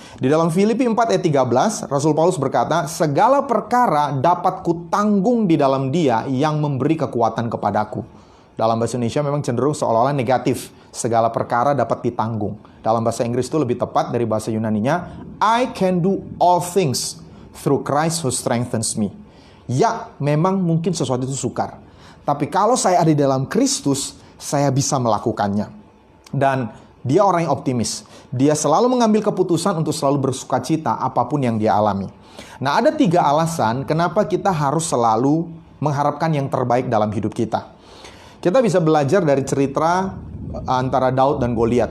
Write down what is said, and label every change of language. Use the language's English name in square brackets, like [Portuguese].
[Indonesian] Di dalam Filipi 4 ayat 13, Rasul Paulus berkata, segala perkara dapat kutanggung di dalam Dia yang memberi kekuatan kepadaku. Dalam bahasa Indonesia memang cenderung seolah-olah negatif. Segala perkara dapat ditanggung. Dalam bahasa Inggris itu lebih tepat dari bahasa Yunaninya. [English] I can do all things through Christ who strengthens me. [Indonesian] Ya, memang mungkin sesuatu itu sukar. Tapi kalau saya ada di dalam Kristus, saya bisa melakukannya. Dan dia orang yang optimis. Dia selalu mengambil keputusan untuk selalu bersukacita apapun yang dia alami. Nah, ada 3 alasan kenapa kita harus selalu mengharapkan yang terbaik dalam hidup kita. Kita bisa belajar dari cerita antara Daud dan Goliat.